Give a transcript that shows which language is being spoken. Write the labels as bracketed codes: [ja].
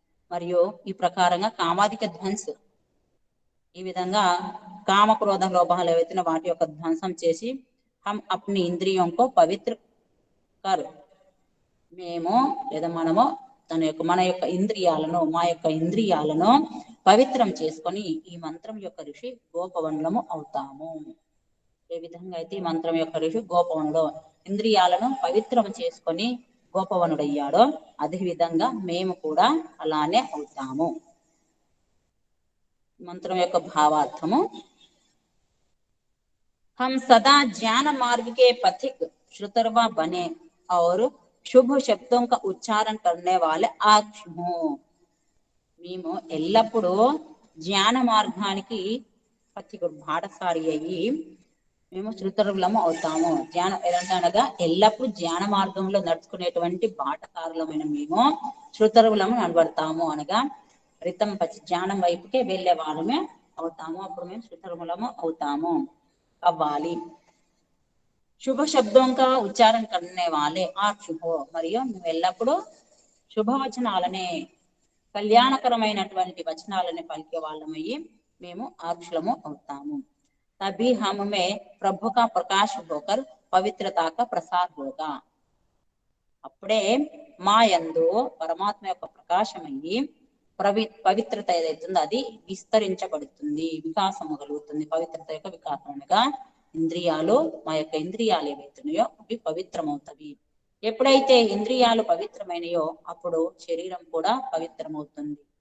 [te] మరియు ఈ ప్రకారంగా కామాధిక ధ్వంస్, ఈ విధంగా కామక్రోధ లోపాలు ఏవైతే వాటి యొక్క ధ్వంసం చేసి [hi] హం అప్ని ఇంద్రియంకో పవిత్ర కర్, [te] మేము లేదా మనము మన యొక్క ఇంద్రియాలను, మా యొక్క ఇంద్రియాలను పవిత్రం చేసుకొని ఈ మంత్రం యొక్క ఋషి గోపవనులము అవుతాము. ఏ విధంగా అయితే ఈ మంత్రం యొక్క ఋషి గోపవనుడు ఇంద్రియాలను పవిత్రం చేసుకొని గోపవనుడయ్యాడో అదే విధంగా మేము కూడా అలానే అవుతాము. మంత్రం యొక్క భావార్థము, [hi] हम सदा ज्ञान मार्ग के पथिक श्रुतर्वा बने और शुभ शब्दों का उच्चारण करने वाले आक्षु. [te] మేము ఎల్లప్పుడూ జ్ఞాన మార్గానికి పథికుడు, బాటసారి అయ్యి మేము శృతరులము అవుతాము. అనగా ఎల్లప్పుడూ జ్ఞాన మార్గంలో నడుచుకునేటువంటి బాటసారులమైన మేము శృతరులము నడబడతాము. అనగా రితం జ్ఞానం వైపుకే వెళ్ళే వాళ్ళమే అవుతాము. అప్పుడు మేము శృతరులము అవుతాము, అవ్వాలి. [hi] శుభ శబ్దం కా ఉచ్చారణ కర్నే వాలే ఆక్షుహో, [te] మరియు మేము ఎల్లప్పుడూ శుభవచనాలనే, కళ్యాణకరమైనటువంటి వచనాలని పలికే వాళ్ళమయ్యి మేము ఆక్షులము అవుతాము. [hi] తभी हमें प्रभु का प्रकाश होकर पवित्रता का प्रसार होगा. [te] అప్పుడే మా యందు పరమాత్మ యొక్క ప్రకాశమయ్యి పవిత్రత ఏదైతుందో అది విస్తరించబడుతుంది, వికాసము కలుగుతుంది. పవిత్రత యొక్క వికాసం అనగా ఇంద్రియాలు, మా యొక్క ఇంద్రియాలు ఏవైతున్నాయో అవి పవిత్రమవుతాయి. ఎప్పుడైతే ఇంద్రియాలు పవిత్రమైనయో అప్పుడు శరీరం కూడా పవిత్రమవుతుంది.